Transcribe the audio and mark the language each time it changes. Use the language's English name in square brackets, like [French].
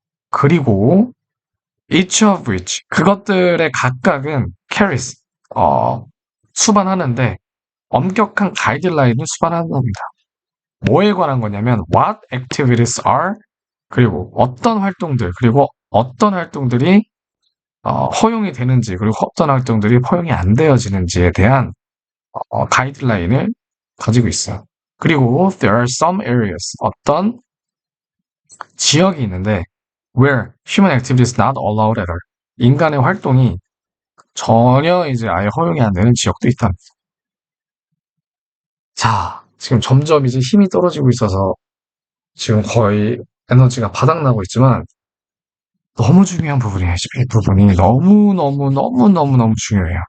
[Korean] 그리고 [English] each of which [Korean] 그것들의 각각은 [English] carries [Korean] 수반하는데 엄격한 가이드라인을 수반하는 겁니다. 뭐에 관한 거냐면 [English] what activities are [Korean] 그리고 어떤 활동들 그리고 어떤 활동들이 허용이 되는지 그리고 어떤 활동들이 허용이 안 되어지는지에 대한 가이드라인을 가지고 있어요. [English] 그리고 there are some areas [Korean] 어떤 지역이 있는데 [English] where human activity is not allowed at all. [Korean] 인간의 활동이 전혀 이제 아예 허용이 안 되는 지역도 있다. 자, 지금 점점 이제 힘이 떨어지고 있어서 지금 거의 에너지가 바닥나고 있지만 너무 중요한 부분이에요. 이 부분이 너무 중요해요.